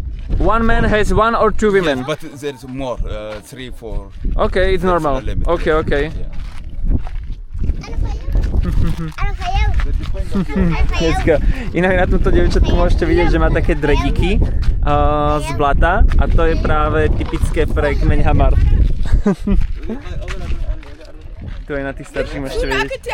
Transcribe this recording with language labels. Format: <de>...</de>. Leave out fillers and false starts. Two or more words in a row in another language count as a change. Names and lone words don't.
<en>One man has one or two women. But there's more, 3, 4. Okay, it's normal. Okay.</en> <sk>Inak na tomto dievčatku môžete vidieť, že má také drediky z blata a to je práve typické pre kmeň Hamar. Tu aj na tých starších môžete vidieť.</sk>